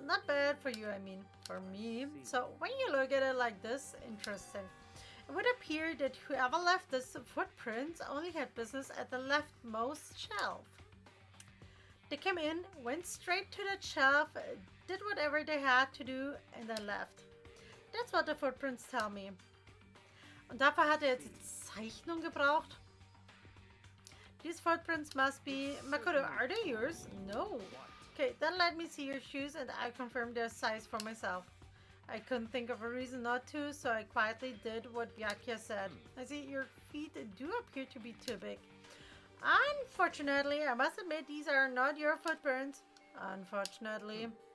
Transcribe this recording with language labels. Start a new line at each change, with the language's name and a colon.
English: Not bad for you, I mean, for me. So, when you look at it like this, interesting. It would appear that whoever left this footprints only had business at the leftmost shelf. They came in, went straight to that shelf, did whatever they had to do, and then left. That's what the footprints tell me.
German: Und dafür hat er jetzt die Zeichnung gebraucht.
English: These footprints must be... Makoto, are they yours? No. Okay, then let me see your shoes and I confirm their size for myself. I couldn't think of a reason not to, so I quietly did what Byakuya said. I see your feet do appear to be too big. Unfortunately, I must admit these are not your footprints. Unfortunately.